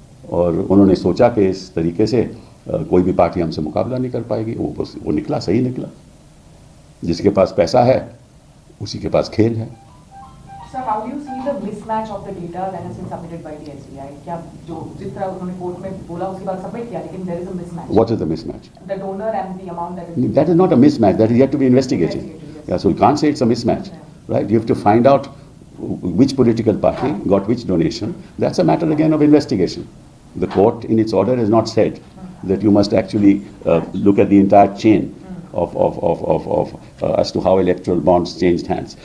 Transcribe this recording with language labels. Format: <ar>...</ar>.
<hi>और उन्होंने सोचा कि इस तरीके से कोई भी पार्टी हमसे मुकाबला नहीं कर पाएगी। वो निकला, सही निकला। जिसके पास पैसा है उसी के पास खेल है।</hi> <en>Sir, how do you see the mismatch of the data that has been submitted by the SBI?</en> <hi>क्या जो जिस तरह उन्होंने कोर्ट में बोला उसके बाद सबमिट किया, लेकिन</hi> <en>there is a mismatch. What is the mismatch? The donor and the amount that is. That is not a mismatch. That is yet to be investigated. Yes. Yeah, so you can't say it's a mismatch, right? You have to find out which political party got which donation. That's a matter again of investigation. The court, in its order, has not said that you must actually look at the entire chain of as to how electoral bonds changed hands.</en>